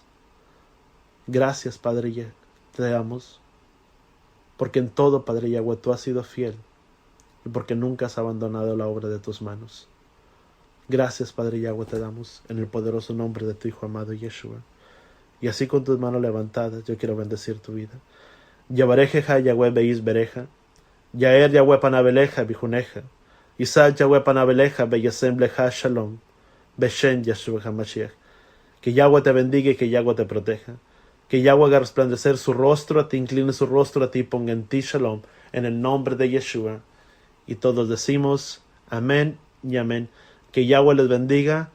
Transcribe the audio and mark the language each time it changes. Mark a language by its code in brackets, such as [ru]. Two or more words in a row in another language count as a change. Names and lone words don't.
[es] Gracias, Padre, te damos, porque en todo, Padre Yahweh, tú has sido fiel y porque nunca has abandonado la obra de tus manos. Gracias, Padre Yahweh, te damos en el poderoso nombre de tu Hijo amado Yeshua. Y así con tus manos levantadas, yo quiero bendecir tu vida. Yabarejeja Yahweh beis bereja, Yaer Yahweh panabeleja bijuneja, Isaac Yahweh panabeleja beyasem leja shalom, Beshen Yeshua HaMashiach. Que Yahweh te bendiga y que Yahweh te proteja. Que Yahweh haga resplandecer su rostro a ti, incline su rostro a ti, ponga en ti shalom, en el nombre de Yeshua. Y todos decimos amén y amén. Que Yahweh les bendiga.